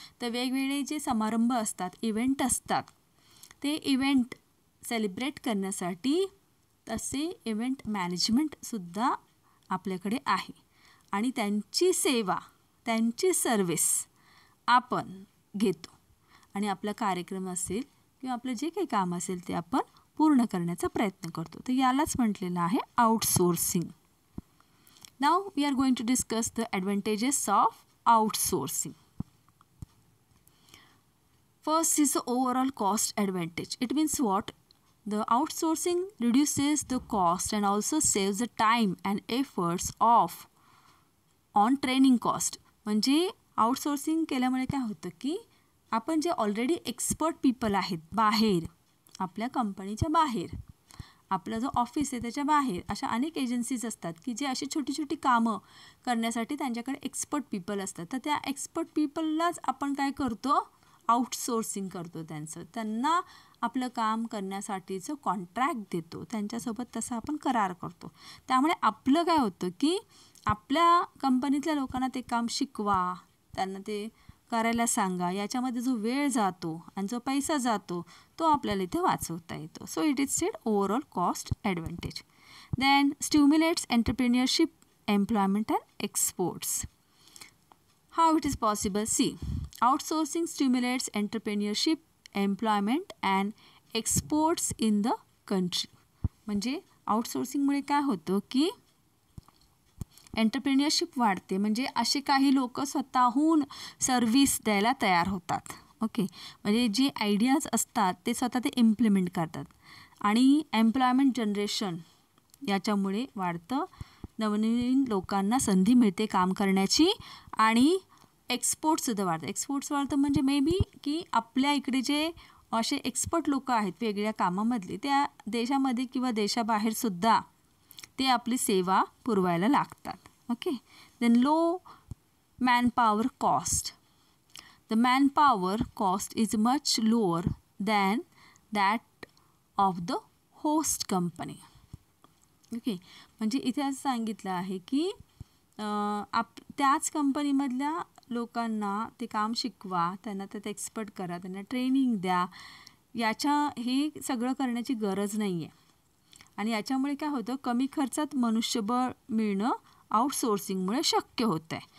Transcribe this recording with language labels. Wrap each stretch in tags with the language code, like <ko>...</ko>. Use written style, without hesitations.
<mr>तर वेगवेगळे जे समारंभ असतात, इव्हेंट असतात, ते इव्हेंट सेलिब्रेट करण्यासाठी तसे इव्हेंट मॅनेजमेंटसुद्धा आपल्याकडे आहे आणि त्यांची सेवा, त्यांची सर्व्हिस आपण घेतो आणि आपला कार्यक्रम असेल किंवा आपलं जे काही काम असेल ते आपण पूर्ण करण्याचा प्रयत्न करतो. तर यालाच म्हटलेलं आहे outsourcing.</mr> <en>Now we are going to discuss the advantages of outsourcing. First is the overall cost advantage. It means what? The outsourcing reduces the cost and also saves the time and efforts of on training cost.</en> <mr>म्हणजे outsourcing केल्यामुळे काय होतं की आपण जे already expert people आहेत बाहेर, आपल्या कंपनीच्या बाहेर, आपलं जो ऑफिस आहे त्याच्या बाहेर अशा अनेक एजन्सीज असतात की जे अशी छोटी छोटी कामं करण्यासाठी त्यांच्याकडे एक्सपर्ट पीपल असतात. तर त्या एक्सपर्ट पीपललाच आपण काय करतो, आउटसोर्सिंग करतो. त्यांना आपलं काम करण्यासाठीचं कॉन्ट्रॅक्ट देतो, त्यांच्यासोबत तसं आपण करार करतो. त्यामुळे आपलं काय होतं की आपल्या कंपनीतल्या लोकांना ते काम शिकवा, त्यांना ते करायला सांगा, याच्यामध्ये जो वेळ जातो आणि जो पैसा जातो तो आपल्याला इथे वाचवता येतो.</mr> <en>So it is said overall cost advantage. Then stimulates entrepreneurship, employment and exports. How it is possible? See, outsourcing stimulates entrepreneurship, employment and exports in the country.</en> <mr>म्हणजे आउटसोर्सिंगमुळे काय होतं की एंटरप्रेन्युअरशिप वाढते. म्हणजे असे काही लोक स्वतःहून सर्व्हिस द्यायला तयार होतात. ओके, म्हणजे जे आयडियाज असतात ते स्वतः ते इम्प्लिमेंट करतात आणि एम्प्लॉयमेंट जनरेशन याच्यामुळे वाढतं. नवनवीन लोकांना संधी मिळते काम करण्याची आणि एक्सपोर्टसुद्धा वाढतं. एक्सपोर्ट्स वाढतं म्हणजे</mr> <en>may be</en> <mr>की आपल्या इकडे जे असे एक्सपर्ट लोक आहेत वेगळ्या कामामधले, त्या देशामध्ये किंवा देशाबाहेरसुद्धा ते आपली सेवा पुरवायला लागतात. Okay.</mr> <en>Then low manpower cost. The manpower cost is much lower than that of the host company. Okay.</en> <mr>म्हणजे इथे असं सांगितलं आहे की त्याच कंपनीमधल्या लोकांना ते काम शिकवा, त्यांना त्यात एक्सपर्ट करा, त्यांना ट्रेनिंग द्या, हे सगळं करण्याची गरज नाही आहे. आणि याच्यामुळे काय होतं, कमी खर्चात मनुष्यबळ मिळणं आउटसोर्सिंगमुळे शक्य होतं आहे.</mr>